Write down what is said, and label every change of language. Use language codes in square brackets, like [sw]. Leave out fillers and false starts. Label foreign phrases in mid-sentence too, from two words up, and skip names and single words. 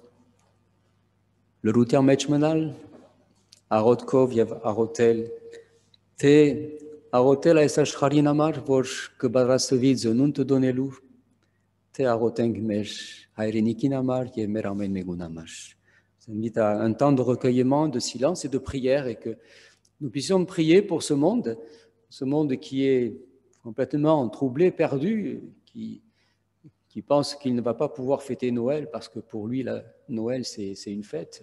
[hy] լրության մեջ մնալ, աղոթքով եւ աղոթել, թե աղոթել այս աշխարհին համար, որ կպատրաստվի ծնունդը դոնելու, թե աղոթենք մեր հայրենիքին համար եւ մեր ամեն մեկուն համար։ [fr] Je vous invite à un temps de recueillement, de silence et de prière, et que nous puissions prier pour ce monde qui est complètement troublé, perdu, qui pense qu'il ne va pas pouvoir fêter Noël parce que pour lui, Noël, c'est une fête.